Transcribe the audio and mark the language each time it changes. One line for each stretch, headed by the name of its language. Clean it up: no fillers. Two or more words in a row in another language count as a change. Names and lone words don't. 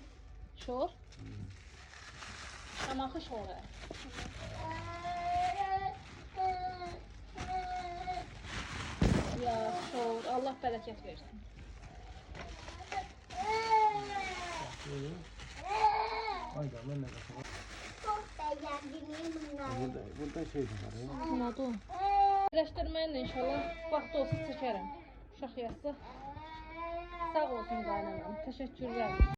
Azerbaijani: Şor? Şamaxı şoru. Ya şor, Allah bərəkət versin. Hayda, mən nə qəsəm.
Turkish: Çok beğendim bunları. Burada şey de var ya. Anladım.
Azerbaijani: Birləşdirməklə inşallah vaxt olsa çəkərəm. Uşaq yazsa. Sağ olsun qaynanam. Təşəkkürlər.